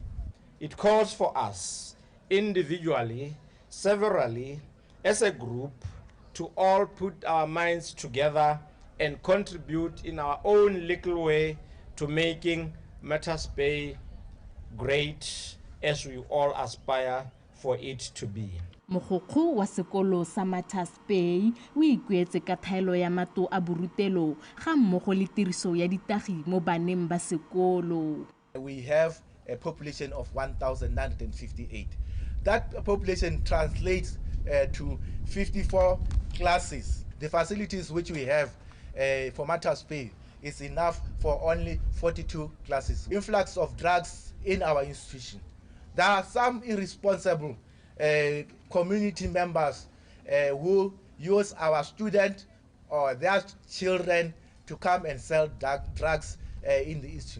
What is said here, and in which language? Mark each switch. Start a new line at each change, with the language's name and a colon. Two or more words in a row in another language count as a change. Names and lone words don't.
English: It calls for us, individually, severally, as a group, to all put our minds together and contribute in our own little way to making Mattas Bay great as we all aspire for it to be.
Tswana: Mogokgo wa sekolo sa Mattas Bay o ikuetse ka thaelo ya mato a borutelo ga mmogo le tiriso ya ditagi mo baneng ba sekolo.
English: We have a population of 1,958. That population translates to 54 classes. The facilities which we have for Mattas Bay is enough for only 42 classes. Influx of drugs in our institution. There are some irresponsible community members who use our students or their children to come and sell drugs in the institution.